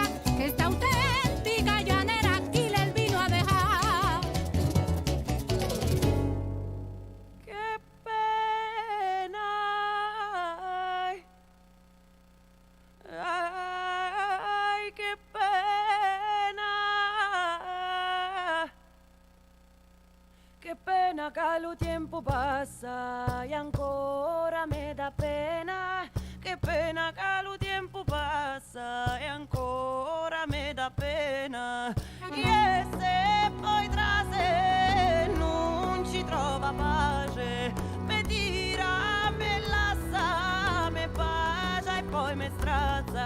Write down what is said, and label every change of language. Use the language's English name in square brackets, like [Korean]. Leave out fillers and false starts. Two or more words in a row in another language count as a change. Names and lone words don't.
[Spanish] Esta auténtica llanera aquí le vino a dejar. ¡Qué pena! Ay, qué pena. [Italian] Che pena che lo tempo passa e ancora me dà pena. Che pena che lo tempo passa e ancora me dà pena. E se poi tra sé non ci trova pace, me tira, me lassa, me bacia e poi me strazza.